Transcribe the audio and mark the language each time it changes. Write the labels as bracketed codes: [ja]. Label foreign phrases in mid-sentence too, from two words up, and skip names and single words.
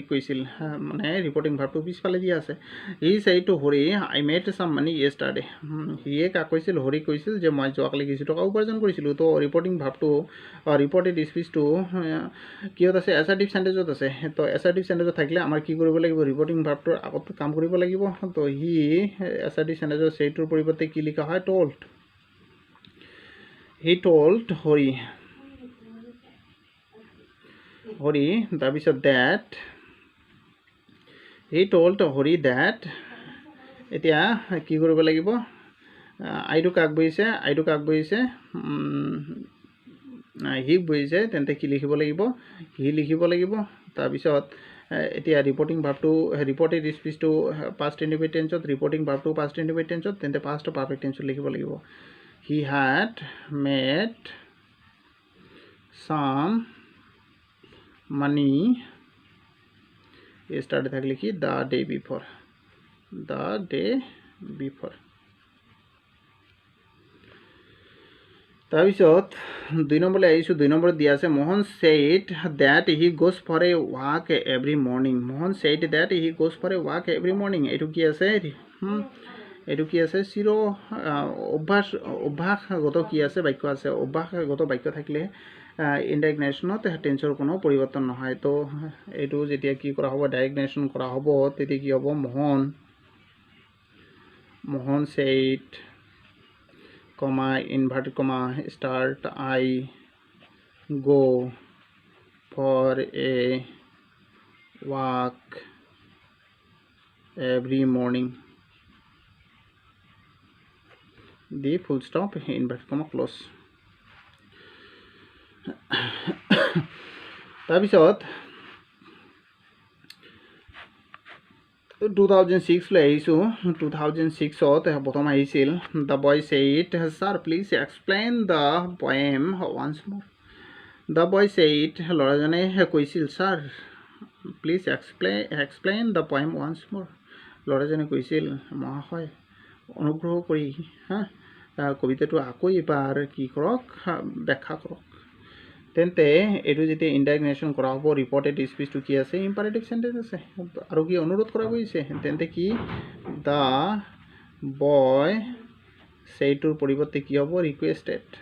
[as] কৈছিল মানে [en] reporting verbটো [as] পিছফালে দিয়া আছে [en] he said to হৰি I made some money study [as] হিয়ে কাক কৈছিল হৰিক কৈছিল যে মই যোৱাকালি কিছু টকা উপাৰ্জন কৰিছিলোঁ তো [en] reporting verbটো reported speechটো [as] কিহত আছে [en] assertive sentenceত [as] আছে তো [en] assertive sentenceত [as] থাকিলে আমাৰ কি কৰিব লাগিব [en] reporting verbটোৰ [as] আগত কাম কৰিব লাগিব তো [en] he assertive sentenceত [as] সেইটোৰ পৰিৱৰ্তে কি লিখা হয় told [en] he told হৰি [as] তাৰপিছত [en] that he told হৰি that [as] এতিয়া কি কৰিব লাগিব আইটো কাক বহিছে হিক বহিছে তেন্তে কি লিখিব লাগিব হি লিখিব লাগিব তাৰপিছত এতিয়া [en] reporting verbটো reported speechটো past indefinite tenseত reporting verbটো past indefinite tenseত [as] ৰিপৰ্টিং ভাৰ্বটো পাষ্ট ইনডিফিনিট টেন্সত তেন্তে [en] past perfect tenseত [as] লিখিব লাগিব [en] he had made some money [as] ষ্টাৰ্ট থাকিলে কি [en] the day before [as] তাৰপিছত 2 নম্বৰলৈ আহিছোঁ 2 নম্বৰত দিয়া আছে মোহন [en] said that he goes for a walk every morning [as] এইটো কি আছে চিৰ অভ্যাসগত কি আছে বাক্য আছে অভ্যাসগত বাক্য থাকিলে [en] indirect narrationত [as] টেন্সৰ কোনো পৰিৱৰ্তন নহয় তো এইটো যেতিয়া কি কৰা হ'ব [en] direct narration [as] কৰা হ'ব তেতিয়া কি হ'ব [en] মোহন said comma inverted comma start I go for a walk every morning the full stop inverted comma close [as] তাৰপিছত 2006 লৈ আহিছোঁ 2006ত প্ৰথম আহিছিল [en] the boy said sir please explain the poem once more the boy [as] said ল'ৰাজনে কৈছিল [en] sir please explain the poem once more [as] ল'ৰাজনে কৈছিল মহাশয় অনুগ্ৰহ কৰি কবিতাটো আকৌ এবাৰ কি কৰক ব্যাখ্যা কৰক তেন্তে এইটো যেতিয়া [en] indirect narration [as] কৰা হ'ব [en] reported speechটো [as] কি আছে [en] imperative sentence [as] আছে আৰু কি অনুৰোধ কৰা গৈছে তেন্তে কি [en] the boy [as] সেইটোৰ পৰিৱৰ্তে কি হ'ব ৰিকুৱেষ্টেড